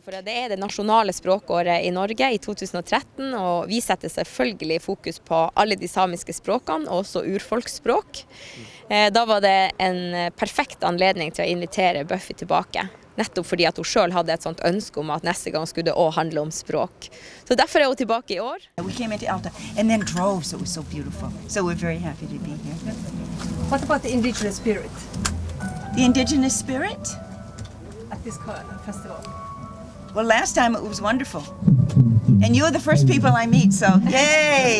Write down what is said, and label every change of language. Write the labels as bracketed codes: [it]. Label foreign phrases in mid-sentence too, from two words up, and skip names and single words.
[no] For det er det nasjonale språkåret i Norge i 2013, og vi setter selvfølgelig fokus på alle de samiske språkene, og også urfolksspråk. Da var det en perfekt anledning til å invitere Buffy tilbake. Nettopp fordi at hun selv hadde et sånt ønske om at neste gang skulle det også handle om språk. Så derfor er hun tilbake i år. [en] We came into Alta and then drove, so it was so beautiful. So we're very happy to be here. What about the indigenous spirit? The indigenous spirit? At this festival? Well, last time it was wonderful. And you're the first people I meet, so yay!